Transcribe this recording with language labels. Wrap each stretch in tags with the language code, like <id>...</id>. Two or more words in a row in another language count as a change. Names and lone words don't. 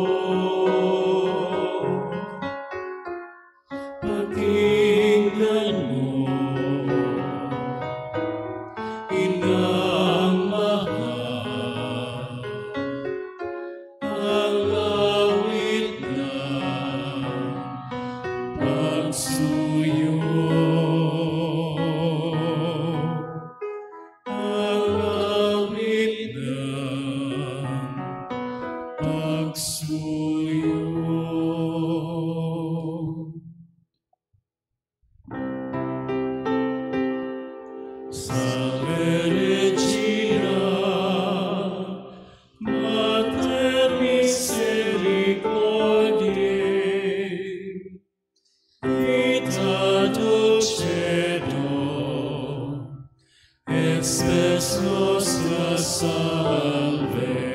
<tl>Pakinggan mo, inang mahal, ang awit ng pagsuyo. Ang awit ng pagsuyo.</tl> <la>Salve Regina, Mater Misericordiae, Vita dulcedo, et spes nostra salve.</la>